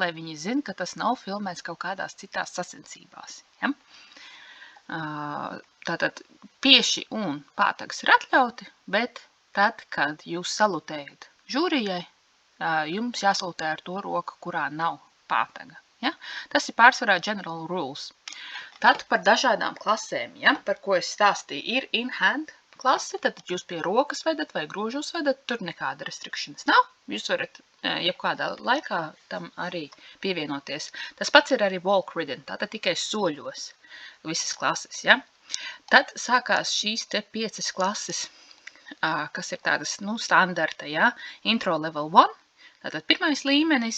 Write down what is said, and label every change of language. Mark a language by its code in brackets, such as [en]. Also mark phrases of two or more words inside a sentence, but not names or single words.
[lv] Lai viņi zina, ka tas nav filmēts kaut kādās citās sacensībās. Ja? Tātad pieši un pātags ir atļauti, bet tad, kad jūs salutējat žūrijai, jums jāsalutē ar to roku, kurā nav pātaga. Ja? Tas ir pārsvarā [en] general rules. [lv] Tad par dažādām klasēm, ja, par ko es stāstīju, ir in-hand klase, tad jūs pie rokas vedat vai grožos vedat, tur nekāda restrikšanas nav. Jūs varat jebkādā laikā tam arī pievienoties. Tas pats ir arī [en] walk ridden, [lv] tātad tikai soļos visas klases, ja. Tad sākās šīs te 5 klases, kas ir tādas, standarta, ja, [en] intro level 1, [lv] tātad pirmais līmenis.